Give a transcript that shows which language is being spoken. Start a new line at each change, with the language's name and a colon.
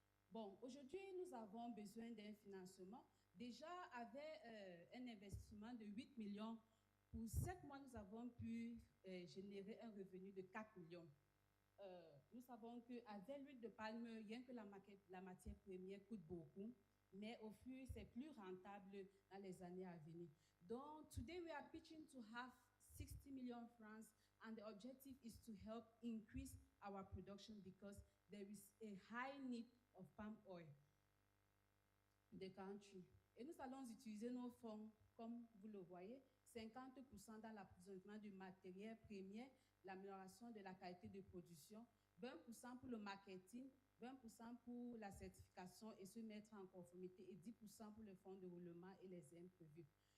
French: Bon, aujourd'hui, nous avons besoin d'un financement. Déjà, avec un investissement de 8 millions, pour 7 mois, nous avons pu générer un revenu de 4 millions. Nous savons qu'avec l'huile de palme, rien que la matière première coûte beaucoup, mais au fur, c'est plus rentable dans les années à venir.
English: Donc, today we are pitching to have 60 million francs, and the objective is to help increase our production because there is a high need of palm oil in the country.
French: Et nous allons utiliser nos fonds, comme vous le voyez, 50% dans l'approvisionnement du matériel premier, l'amélioration de la qualité de production, 20% pour le marketing, 20% pour la certification et se mettre en conformité et 10% pour le fonds de roulement et les imprévus.